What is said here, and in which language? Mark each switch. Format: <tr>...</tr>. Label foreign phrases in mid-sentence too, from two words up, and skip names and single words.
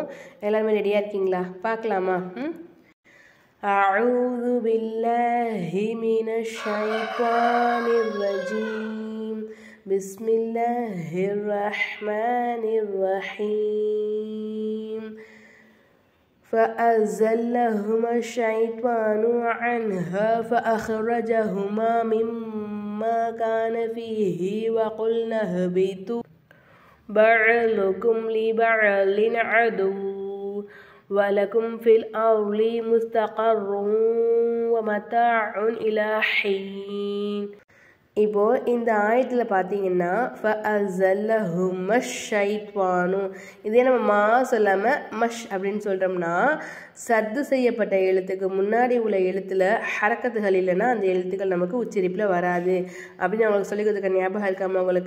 <ta>எல்லாருமே ரெடியாக இருக்கீங்களா? பார்க்கலாமா?</ta> <ar>أعوذ بالله من الشيطان الرجيم. بسم الله الرحمن الرحيم. فأزلهما الشيطان عنها فأخرجهما مما كان فيه وقلنا اهبطوا بعضكم لبعض عدو ولكم في الأرض مستقر ومتاع إلى حين.</ar> <ta>இப்போ இந்த ஆயத்தில் பார்த்தீங்கன்னா</ta> <ar>فأزلهما الشيطان,</ar> <ta>இதே நம்ம மா சொல்லாமல் மஷ் அப்படின்னு சொல்கிறோம்னா சத்து செய்யப்பட்ட எழுத்துக்கு முன்னாடி உள்ள எழுத்தில் ஹரக்கத்துகள் இல்லைன்னா அந்த எழுத்துக்கள் நமக்கு உச்சரிப்பில் வராது அப்படின்னு அவங்களுக்கு சொல்லி கொடுத்துருக்க ஞாபகம் இருக்காமல் அவங்களுக்கு.</ta>